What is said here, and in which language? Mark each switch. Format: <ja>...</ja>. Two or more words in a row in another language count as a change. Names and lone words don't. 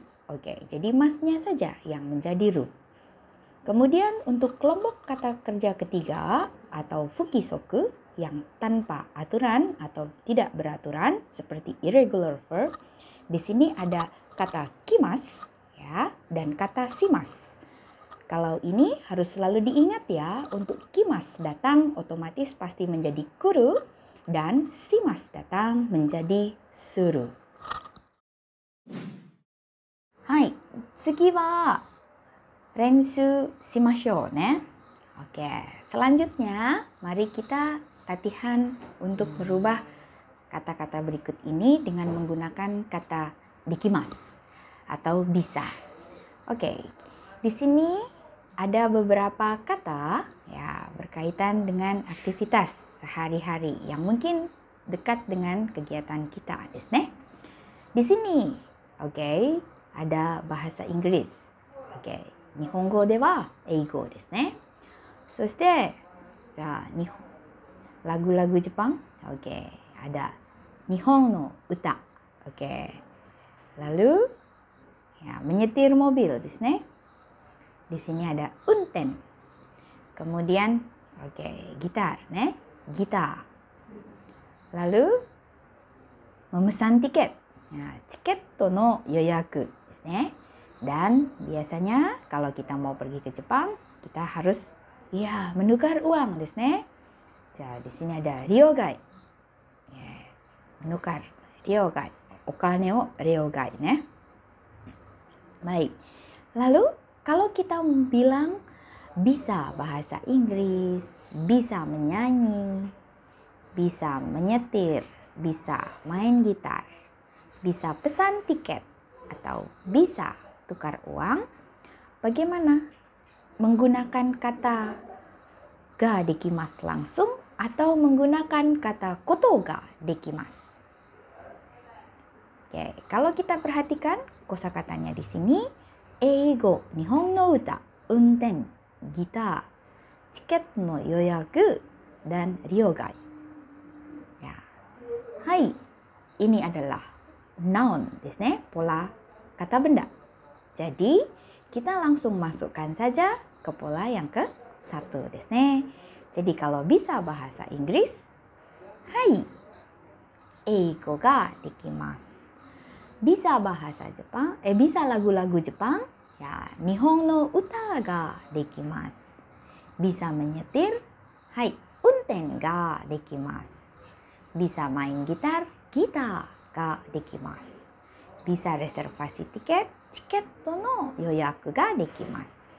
<id>Oke, jadi masnya saja yang menjadi ru. Kemudian untuk kelompok kata kerja ketiga atau fukisoku yang tanpa aturan atau tidak beraturan seperti</id> <en>irregular verb,</en> <id>di sini ada kata kimas ya dan kata shimas. Kalau ini harus selalu diingat ya, untuk kimas datang otomatis pasti menjadi kuru dan shimas datang menjadi suru.</id> <ja>はい、次は練習しましょうね.</ja> <id>Oke, selanjutnya mari kita latihan untuk merubah kata-kata berikut ini dengan menggunakan kata dekimasu atau bisa. Oke, di sini ada beberapa kata ya berkaitan dengan aktivitas sehari-hari yang mungkin dekat dengan kegiatan kita,</id> <ja>desu.</ja> <id>Di sini, oke, ada bahasa Inggris. Oke,</id> <ja>日本語では英語ですね.</ja> <id>Soshite, lagu-lagu Jepang, oke, ada</id> <ja>日本の歌,</ja> <id>oke. Lalu Ya, menyetir mobil</id> <ja>ですね.</ja> <id>Di sini ada unten. Kemudian, gitar ne, gitar. Lalu memesan tiket. Ya,</id> <ja>チケットの予約ですね.</ja> <id>Dan biasanya kalau kita mau pergi ke Jepang, kita harus menukar uang</id> <ja>ですね.</ja> <id>Di sini ada ryogai. Ya, menukar ryogai.</id> <ja>お金を両替ね.</ja> <id>Baik. Lalu kalau kita bilang bisa bahasa Inggris, bisa menyanyi, bisa menyetir, bisa main gitar, bisa pesan tiket, atau bisa tukar uang, bagaimana? Menggunakan kata</id> <ja>ができます</ja> <id>langsung atau menggunakan kata</id> <ja>ことができます.</ja> <id>Kalau kita perhatikan kosakatanya di sini,</id> <ja>英語、日本の歌、運転, ギター、チケットの予約、dan 両替.</ja> <id>Hai, ini adalah noun</id> <ja>ですね,</ja> <id>pola kata benda. Jadi, kita langsung masukkan saja ke pola yang ke-1</id> <ja>ですね.</ja> <id>Jadi, kalau bisa bahasa Inggris, hai,</id> <ja>英語ができます.</ja> <id>Bisa bahasa Jepang, bisa lagu-lagu Jepang,</id> <ja>日本の歌ができます.</ja> <id>Bisa menyetir,</id> <ja>はい、運転ができます.</ja> <id>Bisa main gitar,</id> <ja>ギターができます.</ja> <id>Bisa reservasi tiket,</id> <ja>チケットの予約ができます.</ja>